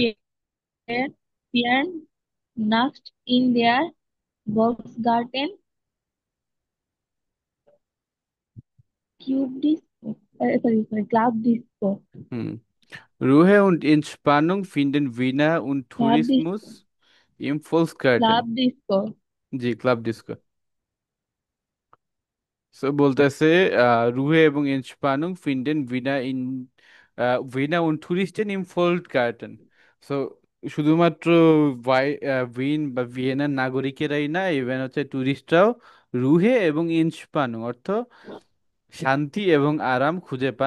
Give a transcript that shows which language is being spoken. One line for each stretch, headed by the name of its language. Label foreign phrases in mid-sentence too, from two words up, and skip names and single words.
German: Sie feiern Nacht in der Volksgarten Club Disco.
Bangla: হুম।
German: Ruhe und Entspannung finden Wiener und Club Disco. Tourismus im Volksgarten। Club Disco.
Bangla: জি,
German: Club Disco.
Bangla: সো বলতেছে
German: রুহে এবং Entspannung finden Wiener und Touristen im Volksgarten.
Bangla: সো শুধুমাত্র ভিন বা ভিয়েনার নাগরিকেরাই না, ইভেন হচ্ছে টুরিস্টরাও রুহে এবং ইন্সপানুং অর্থ শান্তি এবং আরাম খুঁজে পান।